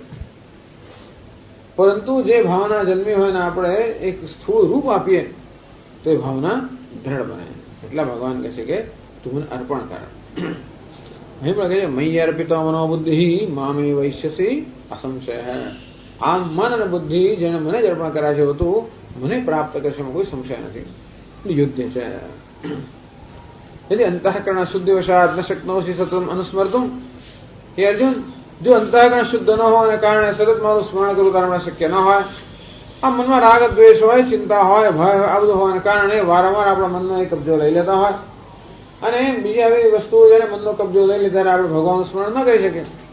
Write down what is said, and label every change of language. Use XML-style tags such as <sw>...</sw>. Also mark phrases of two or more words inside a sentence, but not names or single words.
<gu>પરંતુ જે ભાવના જન્મી હોય ને આપણે એક સ્થૂળ રૂપ આપીએ તો એ ભાવના દ્રઢ બને. એટલા ભગવાન કહે છે કે તું મને અર્પણ કર. અહીં પણ કહે છે</gu> <sa>મય્ય અર્પિતો મનોબુદ્ધિ મામે વૈશ્યસી અસંશય.</sa> <gu>આમ મન અને બુદ્ધિ જેને મને જ અર્પણ કર્યા છે તું મને પ્રાપ્ત કરશે, એમાં કોઈ સંશય નથી. યુદ્ધ છે.</gu> <sa>यदि अंतःकरण शुद्धि वशात न शक्नोषि सततम अनुस्मर्तुम.</sa> <gu>हे અર્જુન, જો અંતઃકરણ શુદ્ધ ન હોવાને કારણે સતત મારું સ્મરણ કરવું તારા શક્ય ન હોય આ મનમાં રાગ દ્વેષ હોય, ચિંતા હોય, ભય હોય, આ બધું હોવાને કારણે વારંવાર આપણા મનનો એ કબજો લઈ લેતા હોય અને બીજી આવી વસ્તુઓ જયારે મનનો કબજો લઈ લે ત્યારે આપણે ભગવાનનું સ્મરણ ન કરી શકીએ.</gu>